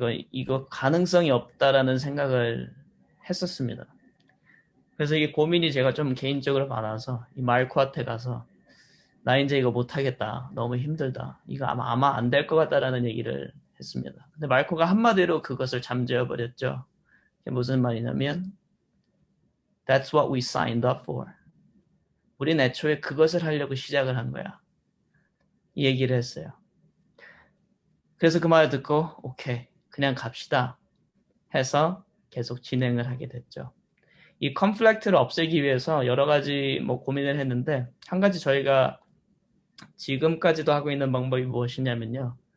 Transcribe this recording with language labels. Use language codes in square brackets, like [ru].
[ko] 이거 가능성이 없다라는 생각을 했었습니다. 그래서 이게 고민이 제가 좀 개인적으로 많아서 이 마르코한테 가서 나 이제 이거 못하겠다. 너무 힘들다. 이거 아마 안 될 것 같다라는 얘기를 했습니다. 근데 마르코가 한마디로 그것을 잠재워 버렸죠. 이게 무슨 말이냐면 [en] That's what we signed up for. [ko] 우린 애초에 그것을 하려고 시작을 한 거야. 이 얘기를 했어요. 그래서 그 말을 듣고 오케이 그냥 갑시다 해서 계속 진행을 하게 됐죠. 이 컨플릭트를 없애기 위해서 여러 가지 고민을 했는데 한 가지 저희가 지금까지도 하고 있는 방법이 무엇이냐면요.